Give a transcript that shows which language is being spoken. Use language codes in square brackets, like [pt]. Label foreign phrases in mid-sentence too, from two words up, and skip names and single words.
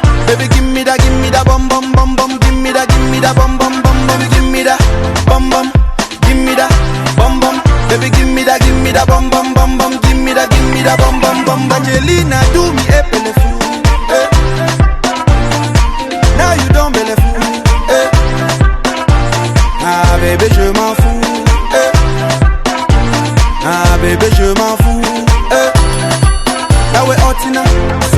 [en] Baby give me that bum bum bum bum. Give me that bum bum bum. Baby give me that bum bum, give me that bum bum. Baby give me that bum bum bum bum. Give me that bum bum bum. Angelina do me a bellefou, eh. Now you don't bellefou, eh. [fr] Ah bébé je m'en fous, eh. Ah bébé je m'en fous, eh. [en] Now we Otina,